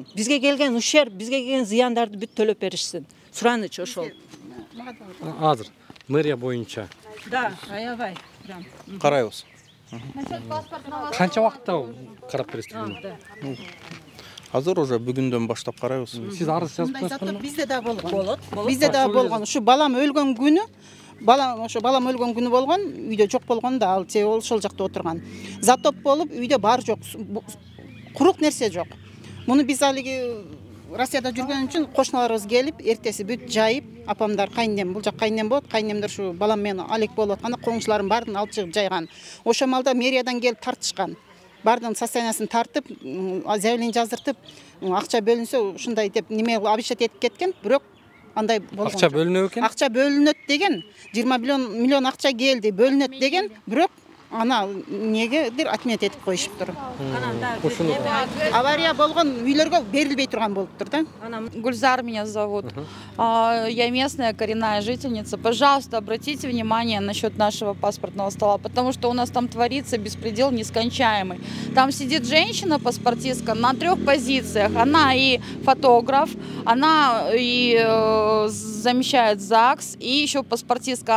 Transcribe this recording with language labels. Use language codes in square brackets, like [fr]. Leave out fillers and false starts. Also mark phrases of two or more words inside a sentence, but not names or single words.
[ky] Бизге келген ущерб, бизге келген зыяндарды бүт төлөп беришсин. Сураныч ошол. Азыр мэрия боюнча. Да, аябай. Карайбыз. Канча убакытта карап бересиз? Азыр уже бүгүндөн баштап карайбыз. Сиз арыз жазып коесузбу? Бизде де болган. Бизде де болган. Шу балам өлгөн күнү, балам өлгөн күнү болган, үйдө жок болгон да, ал себеби ошол жакта отурган. Затоп болуп, үйдө бар жок. Курук нерсе жок. Муну биз алиги Россияда жүргөн үчүн кошуналарыбыз келип, эртеси бүт жайып, апамдар кайнем, бул жак кайнем болот, кайнемдер шу балам менен алек болуп атканда коңшуларым баарын алып чыгып жайган. Ошо малда мэриядан келип тартышкан. Бардын состояниясын тартып, заявление жаздыртып, акча бөлүнсө ушундай деп неме обещать этип кеткен, бирок андай болгон. Акча бөлүнөт экен? Акча бөлүнөт деген, 20 миллион акча келди, бөлүнөт деген, бирок ана негедир отмет этип коюшуптур. Авария болгон үйлөргө берилбей турган болуптур да. [ru] Гульзар меня зовут. Я местная коренная жительница. Пожалуйста, обратите внимание насчет нашего паспортного стола, потому что у нас там творится беспредел нескончаемый. Там сидит женщина-паспортистка на 3 позициях. Она и фотограф, она и замещает ЗАГС, и еще паспортистка.